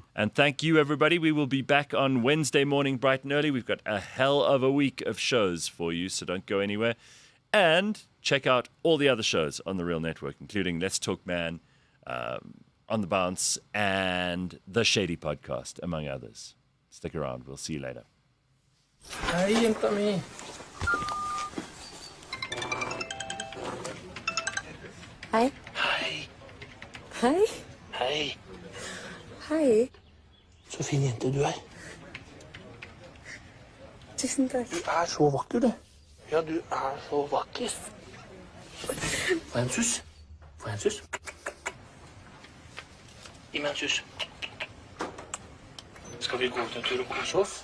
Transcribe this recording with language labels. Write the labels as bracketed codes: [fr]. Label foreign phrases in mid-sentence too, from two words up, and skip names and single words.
[en] And thank you, everybody. We will be back on Wednesday morning, bright and early. We've got a hell of a week of shows for you, so don't go anywhere. And check out all the other shows on The Real Network, including Let's Talk Man, On the Bounce, and The Shady Podcast, among others. Stick around. We'll see you later. [no] Hej, jänta mi. Hej. Hej. Hej. Hej. Hej. Så fin jente du er. Tusen takk. Du er så vakker, du. Ja, du er så vakker. Får jeg en suss? Får jeg en suss? Gi meg en suss. Skal vi gå ut en tur og kose oss?